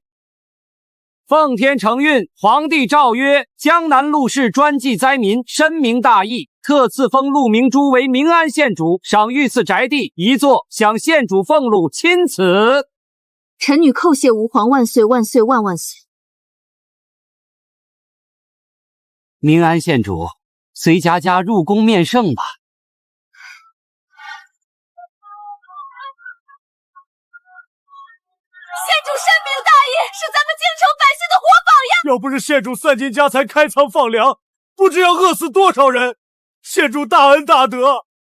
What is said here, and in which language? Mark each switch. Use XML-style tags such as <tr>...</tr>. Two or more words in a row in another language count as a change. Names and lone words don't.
<zh>奉天承運，皇帝詔曰：江南陸氏專濟災民，深明大義，特賜封陸明珠為明安縣主，賞御賜宅地1座，享縣主俸祿欽此。臣女叩謝吾皇萬歲萬歲萬萬歲。明安縣主，隨家家入宮面聖吧。县主深明大義，是咱们京城百姓的活榜样。要不是县主散盡家財開倉放糧，不知要餓死多少人。縣主大恩大德。</zh>